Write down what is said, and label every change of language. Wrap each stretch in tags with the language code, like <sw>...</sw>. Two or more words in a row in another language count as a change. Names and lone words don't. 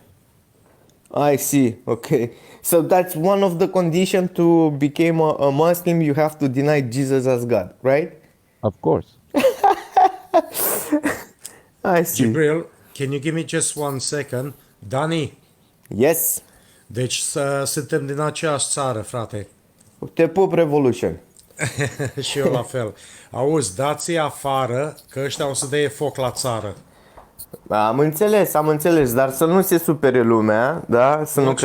<en>I see. Okay. So that's one of the conditions to become a Muslim. You have to deny Jesus as God, right? Of course. I see. Jibril, can you give me just 1 second? Dani, Yes.</en> <ro>deci suntem din aceeași țară, frate. Te pup, Revolution. Și eu la fel. Auzi, dați-i afară, că ăștia o să dea foc la țară. Am înțeles, dar să nu se supere lumea, da? Să nu</ro>